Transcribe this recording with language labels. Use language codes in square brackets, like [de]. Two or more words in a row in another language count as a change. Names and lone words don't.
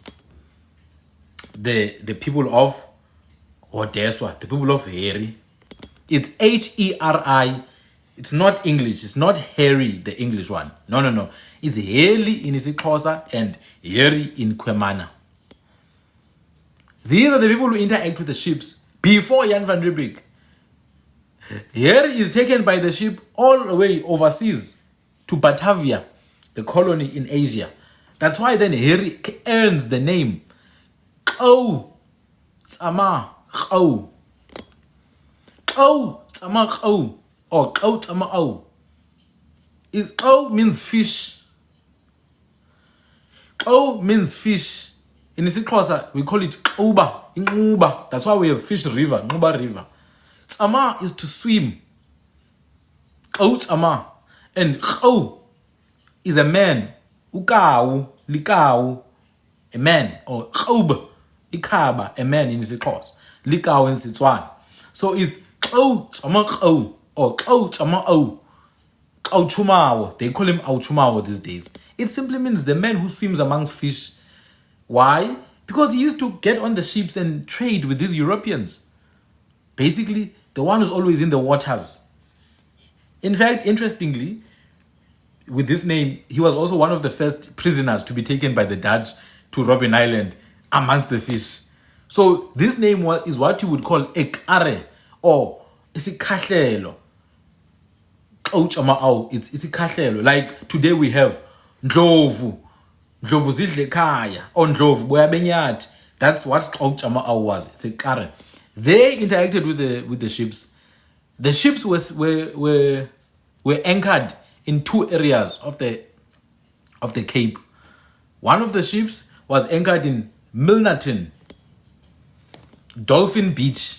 [en] The people of Odeswa, the people of Heri. It's Heri. It's not English. It's not Harry, the English one. No. It's Heli in isiXhosa and Heri in Kwemana. These are the people who interact with the ships before Jan van Riebeeck. Harry is taken by the ship all the way overseas to Batavia, the colony in Asia. That's why then Harry earns the name Kau Tsama Kau. Kau Tsama Kau. Or Kau Tsama Au. Kau means fish. Kau means fish. In isiXhosa, we call it Uba. That's why we have Fish River, Uba River. Tsama is to swim. Kau Tsama. And Kau is a man. Ukau, Likau, a man. Or Kaub, Ikaba, a man in isiXhosa. Likau in Setswana. So it's Kau Tsama Kau. Or Kau Tsama Au. Kau Chumao. They call him Au Chumao these days. It simply means the man who swims amongst fish. Why? Because he used to get on the ships and trade with these Europeans. Basically, the one who's always in the waters. In fact, interestingly, with this name, he was also one of the first prisoners to be taken by the Dutch to Robben Island amongst the fish. So this name is what you would call Ekare or Isikhahlelo. It's Isikhahlelo. Like today we have Ndlovu. Ndlovu zidle ekhaya or Ndlovu boya benyathi. That's what Xawutshama'awu was. It's a Ekare. They interacted with the ships. The ships were anchored in two areas of the Cape. One of the ships was anchored in Milnerton, Dolphin Beach.